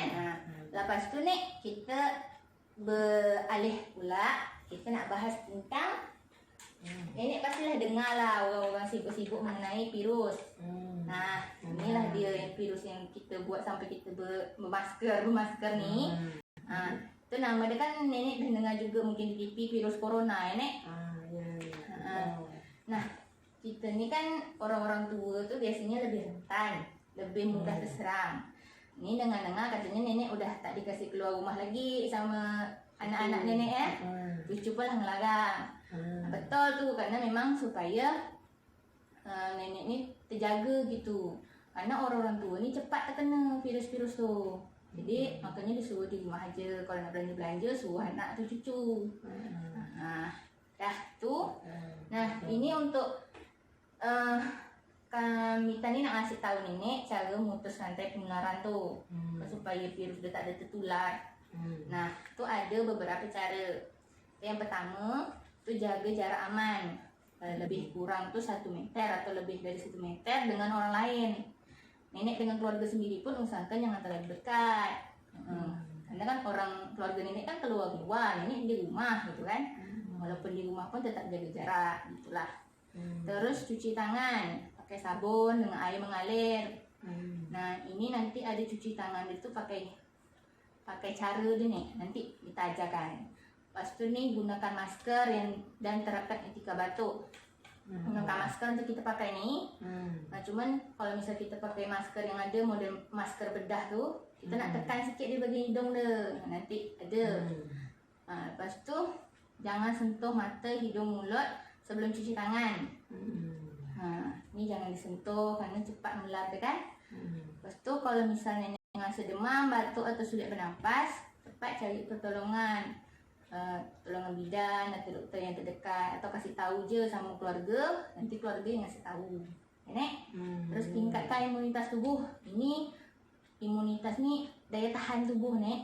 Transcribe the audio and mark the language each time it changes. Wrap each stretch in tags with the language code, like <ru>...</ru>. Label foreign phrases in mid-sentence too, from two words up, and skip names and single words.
<ms>Lepas tu ni kita beralih pula, kita nak bahas tentang nenek pastilah dengar lah orang-orang sibuk-sibuk mengenai virus. Inilah dia yang virus yang kita buat sampai kita bermasker ni. Tu nama dia kan nenek dah dengar juga mungkin di TV, virus corona ya Nek. Nah, kita ni kan orang-orang tua tu biasanya lebih rentan, lebih mudah terserang. Ni dengar-dengar katanya nenek udah tak dikasih keluar rumah lagi sama anak-anak nenek ya. Cucu pun lah ngelarang. Betul tu, karena memang supaya nenek ni terjaga gitu. Karena orang-orang tua ni cepat terkena virus-virus tu. Jadi makanya disuruh di rumah aja. Kalau nak belanja-belanja suruh anak tu cucu. Dah tu. Nah, ini untuk kita ni nak ngasih tahu nenek cara memutus rantai penularan tu, supaya virus dia tak ada tertular. Nah, tu ada beberapa cara. Yang pertama tu jaga jarak aman, lebih kurang tu 1 meter atau lebih dari 1 meter dengan orang lain. Nenek dengan keluarga sendiri pun usahakan jangan terlalu dekat. Karena kan orang keluarga nenek kan keluar, nenek di rumah gitu kan. Walaupun di rumah pun tetap jaga jarak, gitulah. Terus cuci tangan pakai sabun dengan air mengalir. Nah, ini nanti ada cuci tangan itu pakai cara dia nih, nanti kita ajarkan. Lepas tu ni gunakan masker dan terapkan etika batuk. Gunakan masker untuk kita pakai ni. Nah, cuman kalau misal kita pakai masker yang ada model masker bedah tu, kita nak tekan sikit di bahagian hidung dia. Nanti ada. Lepas tu jangan sentuh mata, hidung, mulut sebelum cuci tangan. Ni jangan disentuh kerana cepat menular kan. Lepas tu kalau misalnya rasa demam, batuk atau sulit bernafas, cepat cari pertolongan. Tolongan bidan atau doktor yang terdekat, atau kasih tahu je sama keluarga, nanti keluarga yang kasih tahu. Ya, Nek? Terus tingkatkan imunitas tubuh. Ini imunitas ni daya tahan tubuh, Nek.</ms>